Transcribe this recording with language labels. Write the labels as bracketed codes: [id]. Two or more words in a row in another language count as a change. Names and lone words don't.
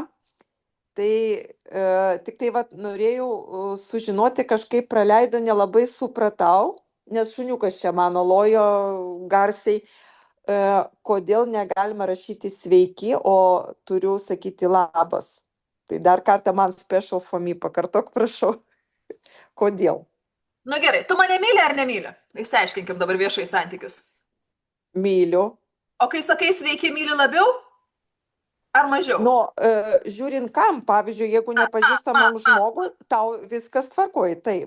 [lt] Tai tik tai vat, norėjau sužinoti, kažkaip praleido, nelabai supratau, nes šuniukas čia mano lojo garsiai, kodėl negalima rašyti sveiki, o turiu sakyti labas. Tai dar kartą man [en] special for me, [lt] pakartok, prašau. Kodėl? Nu gerai, tu mane myli ar nemyli? Išsiaiškinkim dabar viešai santykius. Myliu. O kai sakai sveiki, myli labiau? Ar mažiau? Nu, žiūrint kam, pavyzdžiui, jeigu nepažįstamam žmogui, tau viskas tvarkoja, taip.